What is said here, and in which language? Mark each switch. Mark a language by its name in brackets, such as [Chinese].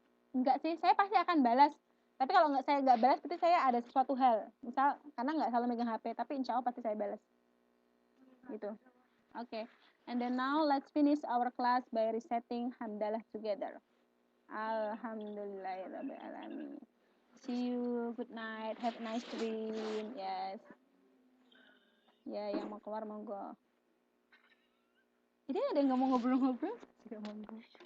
[Indonesian] Enggak sih, saya pasti akan balas, tapi kalau saya nggak balas berarti saya ada sesuatu hal, misal karena nggak selalu megang HP, tapi insya Allah pasti saya balas gitu. Oke. [English] And then now let's finish our class by reciting hamdalah together. Alhamdulillahirrahmanirrahim. See you, good night, have a nice dream. Yes. [Indonesian] Ya, yang mau keluar monggo. Jadi ada yang nggak mau ngobrol-ngobrol? Tidak monggo.